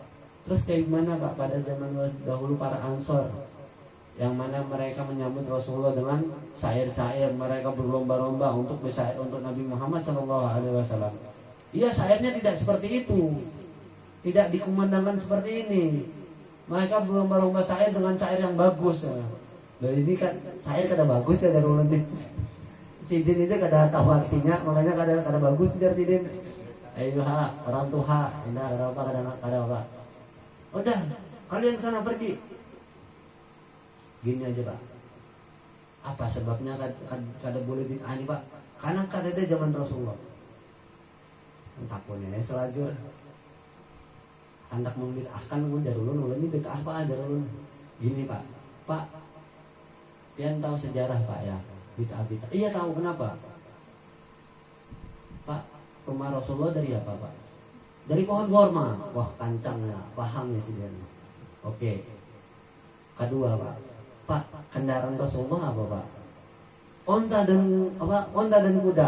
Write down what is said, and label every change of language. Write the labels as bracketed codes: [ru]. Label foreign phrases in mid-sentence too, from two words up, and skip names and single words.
[id] Terus kayak gimana Pak pada zaman dahulu para Ansor, yang mana mereka menyambut Rasulullah dengan syair-syair, mereka berlomba-lomba untuk Nabi Muhammad SAW. Iya, syairnya tidak seperti itu, tidak dikumandangkan seperti ini. Mereka berlomba-lomba syair dengan syair yang bagus. [bjn] Nah ini kan syair kada bagus ya dari ulun. Sidin itu kada tahu artinya, makanya kada bagus dari Sidin. Ayo orang tua, indah kada apa. [id] Udah, kalian sana pergi. Gini aja Pak, apa sebabnya kada boleh bid'ah ini Pak? [bjn] Karena kada ada zaman Rasulullah. Takutnya selajur hendak membid'ahkan ujar ulun ini bid'ah Pak ajar ulun. Gini Pak, pian tahu sejarah Pak ya bid'ah. [id] Iya tahu, kenapa Pak? Rumah Rasulullah dari apa Pak? Dari pohon korma. [bjn] Wah kancang ya, paham ya sih dia. [id] Oke. Kedua Pak, kendaraan Rasulullah apa Pak? Onta dan kuda.